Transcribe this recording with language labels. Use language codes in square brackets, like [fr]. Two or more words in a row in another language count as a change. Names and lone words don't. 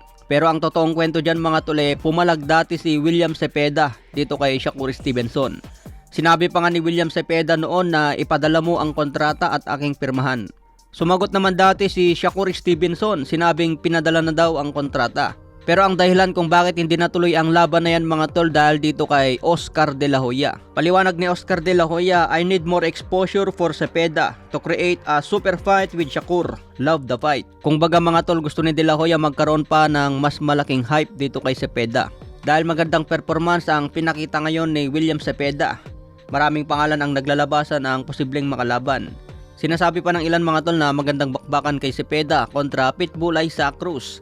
[tl] Pero ang totoong kwento dyan mga tol, pumalag dati si William Cepeda dito kay Shakur Stevenson. Sinabi pa nga ni William Cepeda noon na ipadala mo ang kontrata at aking pirmahan. Sumagot naman dati si Shakur Stevenson, sinabing pinadala na daw ang kontrata. Pero ang dahilan kung bakit hindi natuloy ang laban na yan mga tol dahil dito kay Oscar De La Hoya. Paliwanag ni Oscar De La Hoya, [en] I need more exposure for Cepeda to create a super fight with Shakur. Love the fight. [tl] Kung baga mga tol, gusto ni De La Hoya magkaroon pa ng mas malaking hype dito kay Cepeda. Dahil magandang performance ang pinakita ngayon ni William Cepeda. Maraming pangalan ang naglalabasan ang posibleng makalaban. Sinasabi pa ng ilan mga tol na magandang bakbakan kay Cepeda kontra Pitbull Isaac Cruz.